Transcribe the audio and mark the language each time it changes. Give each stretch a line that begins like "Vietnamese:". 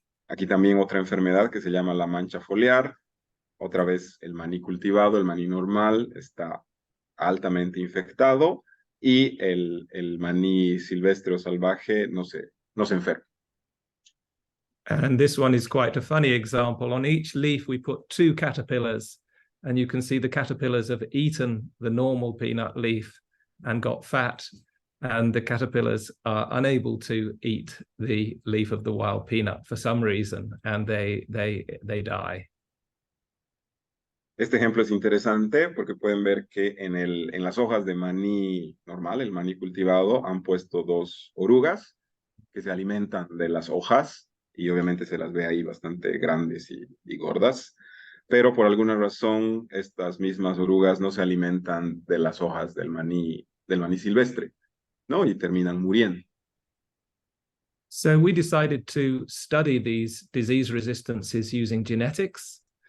Spanish: Aquí también otra enfermedad que se llama la mancha foliar. Otra vez el maní cultivado, el maní normal, está altamente infectado, y el maní silvestre o salvaje no se enferma.
English: And this one is quite a funny example. On each leaf, we put 2 caterpillars, and you can see the caterpillars have eaten the normal peanut leaf and got fat, and the caterpillars are unable to eat the leaf of the wild peanut for some reason, and they die.
Spanish: Este ejemplo es interesante porque pueden ver que en las hojas de maní normal, el maní cultivado, han puesto 2 orugas que se alimentan de las hojas, y obviamente se las ve ahí bastante grandes y gordas, pero por alguna razón estas mismas orugas no se alimentan de las hojas del maní silvestre, ¿no? Y terminan muriendo.
English: So we decided to study these disease resistances using genetics.